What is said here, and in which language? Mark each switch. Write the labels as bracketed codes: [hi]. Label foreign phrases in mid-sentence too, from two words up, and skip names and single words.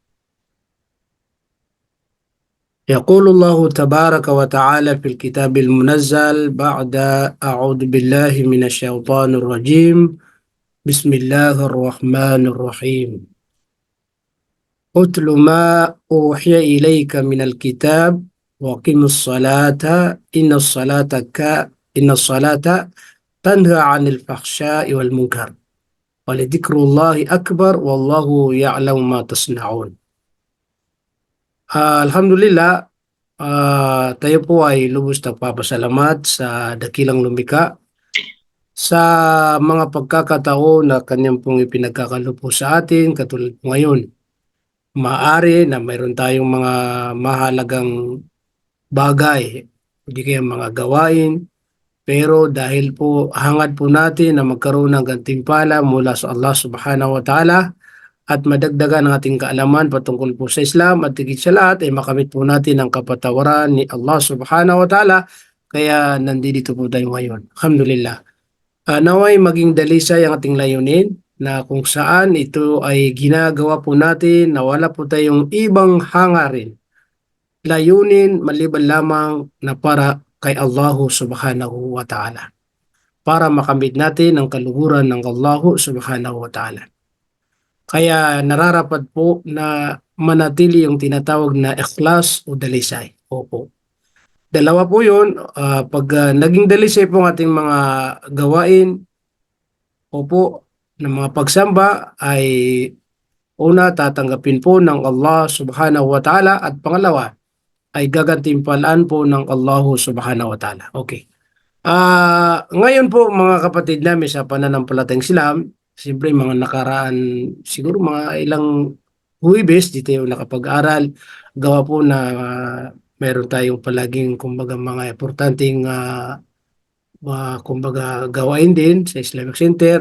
[ar] يقول الله تبارك وتعالى في الكتاب المنزل بعد أعوذ بالله من الشيطان الرجيم بسم الله الرحمن الرحيم اتل ما أوحي إليك من الكتاب وقم الصلاة إن الصلاة تنهى عن الفحشاء والمنكر ولذكر الله أكبر والله يعلم ما تصنعون. [tl] Alhamdulillah, tayo po ay lubos na papasalamat sa dakilang lumikha sa mga pagkakataon na kanyang pong ipinagkakalo po sa atin katulad po ngayon. Maaari na mayroon tayong mga mahalagang bagay, hindi kaya mga gawain, pero dahil po hangad po natin na magkaroon ng gantimpala mula sa Allah [ar] سبحانه وتعالى [tl] at madagdagan ang ating kaalaman patungkol po sa Islam at higit sa lahat ay makamit po natin ang kapatawaran ni Allah [ar] سبحانه وتعالى, [tl] kaya nandito po tayo ngayon. Alhamdulillah. Naway maging dalisay ang ating layunin na kung saan ito ay ginagawa po natin na wala po tayong ibang hangarin, layunin maliban lamang na para kay Allah [ar] سبحانه وتعالى, [tl] para makamit natin ang kaluhuran ng Allah [ar] سبحانه وتعالى. [tl] Kaya nararapat po na manatili yung tinatawag na ikhlas o dalisay. Opo. Dalawa po yun. Pag naging dalisay po ang ating mga gawain, opo, ng mga pagsamba ay una, tatanggapin po ng Allah [ar] سبحانه وتعالى [tl] at pangalawa, ay gagantimpalaan po ng Allah [ar] سبحانه وتعالى. [tl] Okay. Ngayon po mga kapatid namin sa pananampalatayang Islam, siyempre mga nakaraan, siguro mga ilang Huwebes, dito yung nakapag-aral, gawa po na meron tayong palaging kumbaga mga importanteng kumbaga gawain din sa Islamic Center.